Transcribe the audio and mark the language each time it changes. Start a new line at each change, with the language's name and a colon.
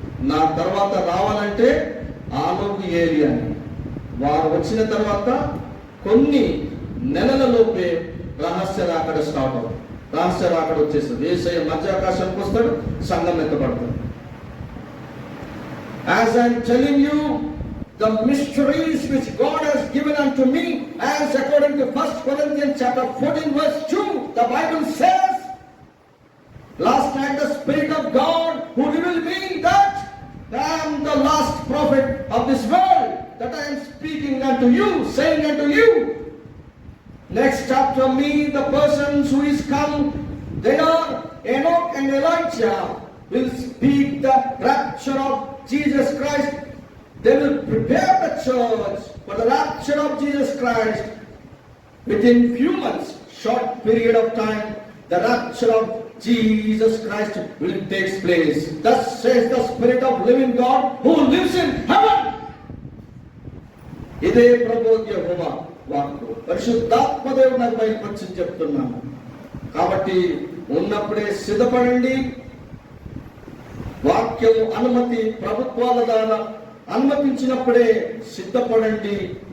Telugu: నా తర్వాత రావాలంటే ఆలోకి ఏరియాని. వారు వచ్చిన తర్వాత కొన్ని నెలలలోపే రహస్య రాకడ స్టార్ట్ అవుతుంది. రహస్య రాకడ వచ్చేస్తుంది. యేసయ్య మధ్యాకాశానికి వస్తాడు, సంఘం ఎత్తబడతాడు.
English: As I am telling you the mysteries which God has given unto me, as according to 1 Corinthians chapter 14 verse 2, the Bible says, last night the Spirit of God who revealed me that I am the last prophet of this world, that I am speaking unto you, saying unto you, next after me the persons who is come, they are Enoch and Elijah, will speak the rapture of Jesus Christ. They will prepare the church for the rapture of Jesus Christ. Within few months, short period of time, the rapture of Jesus Christ will take place. Thus says the Spirit of living God who lives in heaven.
Telugu: ఇదే ప్రభువు యెహోవా వాక్కు. పరిశుద్ధాత్మ దేవుడు నాకు బయలుపరిచి చెప్తున్నాను. కాబట్టి ఉన్నప్పుడే సిద్ధపడండి. వాక్యం అనుమతి ప్రభుత్వాల ద్వారా అనుమతించినప్పుడే సిద్ధపడండి.